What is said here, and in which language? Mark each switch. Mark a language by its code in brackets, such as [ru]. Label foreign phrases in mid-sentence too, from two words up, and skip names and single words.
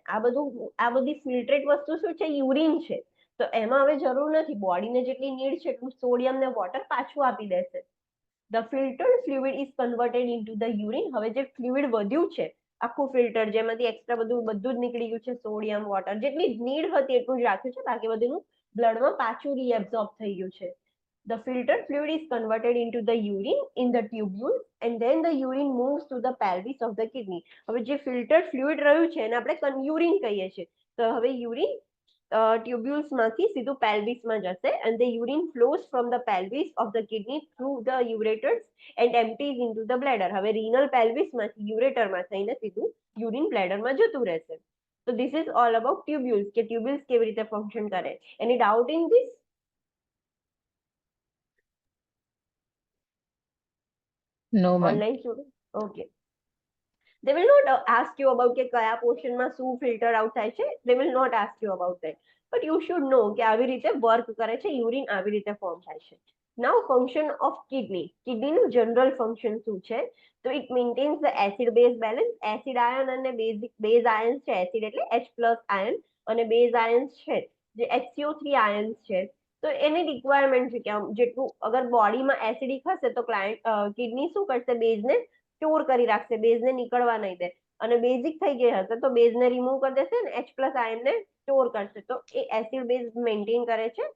[gu] આ બધી ફિલ્ટ્રેટ વસ્તુ શું છે, યુરિન છે, તો એમાં હવે જરૂર નથી, બોડીને જેટલી નીડ છે એટલું સોડિયમ ને વોટર પાછું આપી દેશે. [en] The filtered fluid is converted into the urine. [gu] હવે જે ફ્લુઇડ વધ્યું છે આખું ફિલ્ટર, જેમાંથી એક્સ્ટ્રા બધું જ નીકળી ગયું છે, સોડિયમ, વોટર, જેટલી નીડ હતી એટલું જ રાખ્યું છે, બાકી બધું બ્લડમાં પાછું રીએબ્સોર્બ થઈ ગયું છે. [en] The filtered fluid is converted into the urine in the tubules and then the urine moves to the pelvis of the kidney. [gu] હવે જે [en] filtered fluid [gu] રહ્યું છે એને આપણે યુરિન કહીએ છીએ, તો હવે [en] urine tubules [gu] માંથી સીધું પેલ્વિસમાં જશે [en] and the urine flows from the pelvis of the kidney through the ureters and empties into the bladder. [gu] હવે [en] renal pelvis [gu] માંથી યુરેટરમાં થઈને સીધું યુરિન બ્લેડરમાં જતું રહેશે. [en] So this is all about tubules, [gu] કે ટ્યુબ્યુલ્સ કેવી રીતે ફંક્શન કરે. [en] Any doubt in this? No, ma'am. Online student? Okay. they will not ask you about [gu] કે કયા પોર્શનમાં શું [en] filter out [gu] થાય છે, [en] they will not ask you about that, but you should know [gu] કે આવી રીતે વર્ક કરે છે, યુરિન આવી રીતે ફોર્મ થાય છે. [en] Now function of kidney [gu] નું [en] general function [gu] શું છે? [en] તો it maintains the acid base balance. acid ion [gu] અને [en] base ions [gu] છે, એસિડ એટલે [en] H+ ion [gu] અને [en] base ions [gu] છે જે [en] HCO3 ions [gu] છે, તો એની રિક્વાયરમેન્ટ છે કે જેટલું અગર બોડીમાં એસિડિક હશે તો કિડની શું કરશે? બેઝને સ્ટોર કરી રાખશે, બેઝને નીકળવા નહીં દે, અને બેઝિક થઈ ગઈ હશે તો બેઝને રિમૂવ કરી દેશે ને H+ આયનને સ્ટોર કરશે, તો એ [en] acid base maintain [gu] કરે છે.